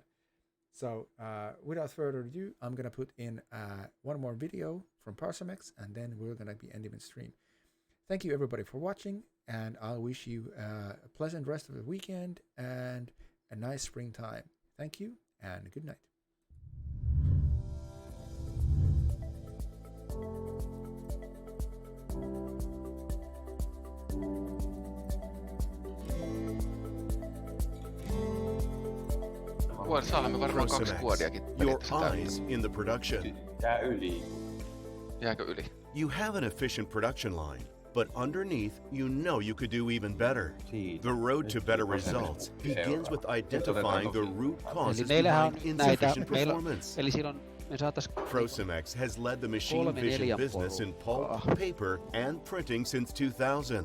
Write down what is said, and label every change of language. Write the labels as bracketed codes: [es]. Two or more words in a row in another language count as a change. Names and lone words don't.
[en] So without further ado, I'm going to put in one more video from Procemex, and then we're going to be ending the stream. Thank you, everybody, for watching, and I'll wish you a pleasant rest of the weekend and a nice springtime. Thank you, and good night. [fi] Saadaan me varmaan 2 kuodiakin [en] Your eyes in the production. [fi] Jää yli. Jääkö yli? [en] You have an efficient production line, but underneath, you know you could do even better. The road to better results begins with identifying the root causes behind insufficient performance. Procemex has led the machine vision business in pulp, paper, and printing since 2000.